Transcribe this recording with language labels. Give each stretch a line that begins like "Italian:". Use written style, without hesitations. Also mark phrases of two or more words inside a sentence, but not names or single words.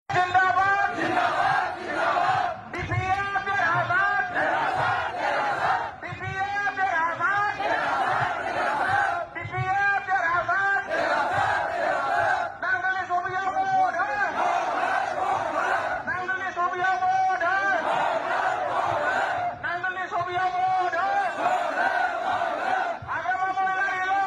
Hindi: जिंदाबाद जिंदाबाद जिंदाबाद बीपीएफ जिंदाबाद बीपीएफ जिंदाबाद बीपीएफ जिंदाबाद नांगली सोबिया मोड़ नांगली सोबिया मोड़ नांगली सोबिया मोड़ आगे बढ़ो